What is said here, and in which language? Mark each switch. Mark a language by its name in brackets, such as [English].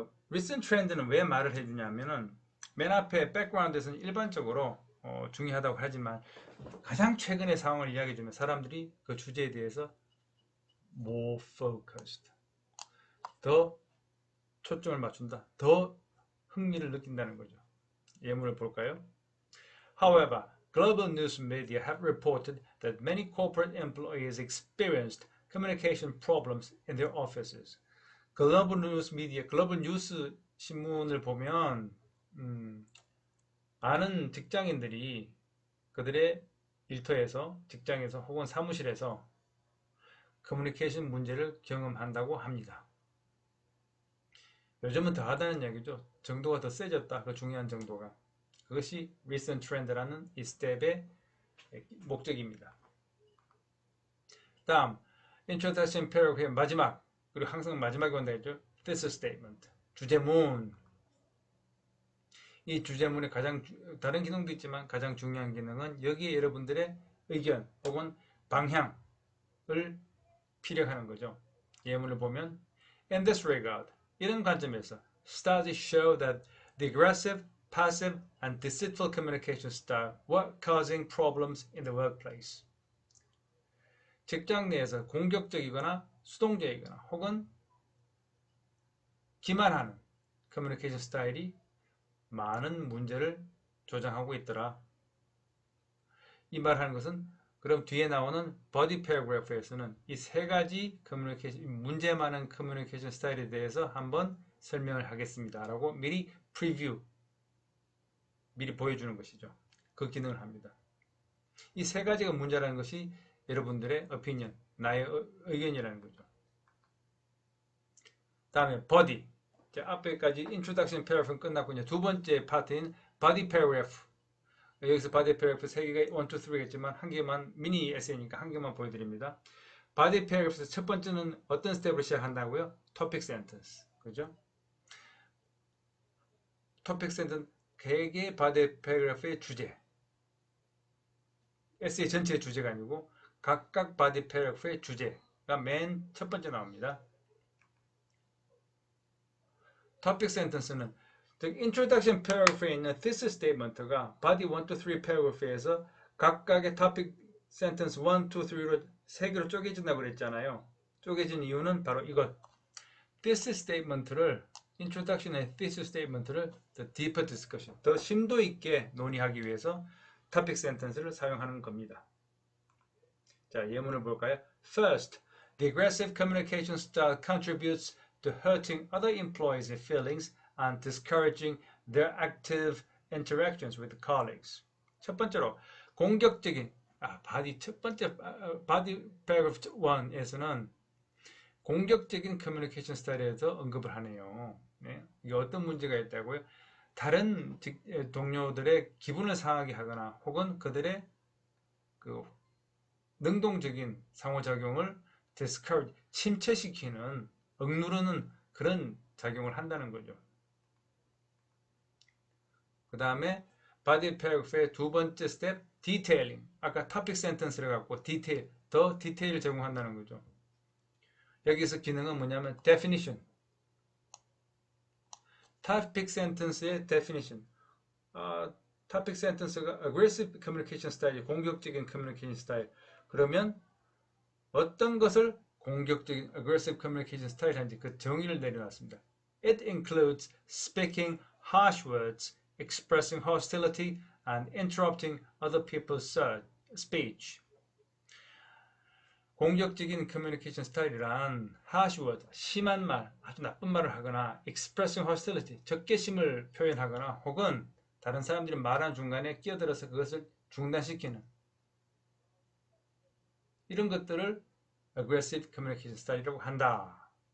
[Korean] recent trend는 왜 말을 해주냐면은 맨 앞에 background에서는 일반적으로 중요하다고 하지만 가장 최근의 상황을 이야기해주면 사람들이 그 주제에 대해서 [English] more focused, [Korean] 더 초점을 맞춘다, 더 흥미를 느낀다는 거죠. 예문을 볼까요? [English] However, global news media have reported that many corporate employees experienced communication problems in their offices. [Korean] 글로벌 뉴스 미디어, 글로벌 뉴스 신문을 보면 많은 직장인들이 그들의 일터에서, 직장에서 혹은 사무실에서 커뮤니케이션 문제를 경험한다고 합니다. 요즘은 더 하다는 얘기죠. 정도가 더 세졌다. 그 중요한 정도가. 그것이 recent trend라는 이 스텝의 목적입니다. 다음 introduction paragraph의 마지막, 그리고 항상 마지막에 온다 했죠. thesis statement, 주제문. 이 주제문의 가장 다른 기능도 있지만 가장 중요한 기능은 여기에 여러분들의 의견 혹은 방향을 피력하는 거죠. 예문을 보면 [English] In this regard, [Korean] 이런 관점에서 [English] studies show that the aggressive, passive, and deceitful communication style were causing problems in the workplace. [Korean] 직장 내에서 공격적이거나 수동적이거나 혹은 기만하는 커뮤니케이션 스타일이 많은 문제를 조장하고 있더라. 이 말하는 것은 그럼 뒤에 나오는 body paragraph에서는 이 세 가지 커뮤니케이션, 문제 많은 커뮤니케이션 스타일에 대해서 한번 설명을 하겠습니다. 라고 미리 프리뷰, 미리 보여주는 것이죠. 그 기능을 합니다. 이 세 가지가 문제라는 것이 여러분들의 opinion, 나의 의견이라는 거죠. 다음에 body. 앞에까지 introduction paragraph는 끝났고 이제 두 번째 파트인 body paragraph. 여기서 body paragraph 3개가 1, 2, 3겠지만 한 개만 미니 에세이니까 한 개만 보여드립니다. body paragraph에서 첫 번째는 어떤 스텝으로 시작한다고요? topic sentence. 그죠? topic sentence 개개의 body paragraph의 주제. 에세이 전체의 주제가 아니고 각각 body paragraph의 주제가 맨 첫 번째 나옵니다. topic sentence는 즉 introduction paragraph에 있는 thesis statement가 body 1, 2, 3 paragraph에서 각각의 topic sentence 1, 2, 3로 세 개로 쪼개진다고 그랬잖아요. 쪼개진 이유는 바로 이것. thesis statement를 introduction의 thesis statement를 [English] the deeper discussion, [Korean] 더 심도 있게 논의하기 위해서 topic sentence를 사용하는 겁니다. 자, 예문을 볼까요? [English] First, the aggressive communication style contributes to hurting other employees' feelings and discouraging their active interactions with colleagues. [Korean] 첫 번째로 공격적인 첫 번째 body paragraph 1에서는 공격적인 커뮤니케이션 스타일에 대해서 언급을 하네요. 네. 이게 어떤 문제가 있다고요? 다른 동료들의 기분을 상하게 하거나 혹은 그들의 그 능동적인 상호작용을 discourage, 침체시키는, 억누르는 그런 작용을 한다는 거죠. 그 다음에 body paragraph의 두 번째 스텝, detailing. 아까 topic sentence를 갖고 detail, 더 디테일을 제공한다는 거죠. 여기서 기능은 뭐냐면 definition. topic sentence의 definition. topic sentence가 aggressive communication style, 공격적인 communication style. 그러면 어떤 것을 공격적인 aggressive communication style 한지 그 정의를 내려놨습니다. [English] It includes speaking harsh words, expressing hostility, and interrupting other people's speech. [Korean] 공격적인 커뮤니케이션 스타일이란 harsh word, 심한 말, 아주 나쁜 말을 하거나 [English] expressing hostility, [Korean] 적개심을 표현하거나 혹은 다른 사람들이 말하는 중간에 끼어들어서 그것을 중단시키는 이런 것들을 aggressive communication style이라고 한다.